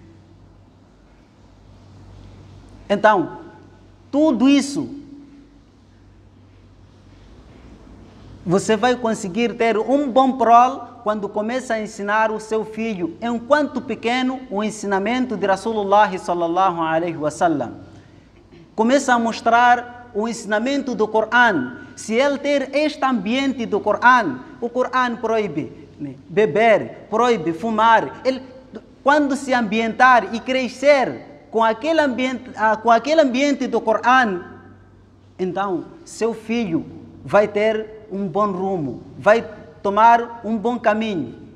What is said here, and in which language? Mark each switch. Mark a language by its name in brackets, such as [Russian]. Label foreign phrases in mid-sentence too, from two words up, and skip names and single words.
[Portuguese] Então, tudo isso você vai conseguir ter um bom prol quando começa a ensinar o seu filho, enquanto pequeno, o ensinamento de Rasulullah [Arabic] صلى الله عليه وسلم. [Portuguese] Começa a mostrar o ensinamento do Coran. Se ele ter este ambiente do Coran, o Coran proíbe beber, proíbe fumar. Ele, quando se ambientar e crescer com aquele ambiente do Corão, então seu filho vai ter um bom rumo, vai tomar um bom caminho.